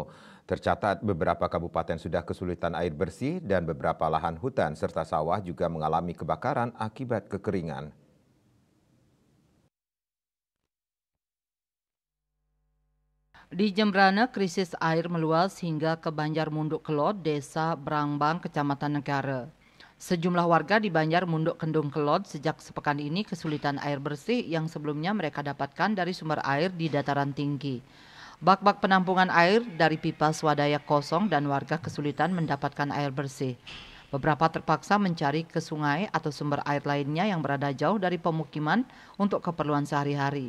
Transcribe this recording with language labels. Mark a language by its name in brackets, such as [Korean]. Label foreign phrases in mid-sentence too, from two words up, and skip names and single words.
[Indonesian] Tercatat beberapa kabupaten sudah kesulitan air bersih dan beberapa lahan hutan serta sawah juga mengalami kebakaran akibat kekeringan. Di Jembrana, krisis air meluas hingga ke Banjar Munduk Kelot, Desa Brangbang, Kecamatan Negara. Sejumlah warga di Banjar Munduk Kendung Kelot sejak sepekan ini kesulitan air bersih yang sebelumnya mereka dapatkan dari sumber air di dataran tinggi. Bak-bak penampungan air dari pipa swadaya kosong dan warga kesulitan mendapatkan air bersih. Beberapa terpaksa mencari ke sungai atau sumber air lainnya yang berada jauh dari pemukiman untuk keperluan sehari-hari.